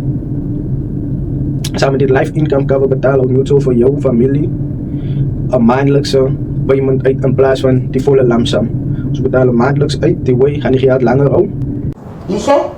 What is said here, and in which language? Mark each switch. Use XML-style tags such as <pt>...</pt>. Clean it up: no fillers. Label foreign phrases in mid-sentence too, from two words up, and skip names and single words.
<af>Samen met die</af> <en>life income cover</en> <af>betaal ook Mutual vir jou familie 'n maandelijkse payment uit in plaas van die volle</af> <en>lump sum.</en> <af>Ons betalen maandelijks uit, die way gaan die geld langer hou. Lisa?</af>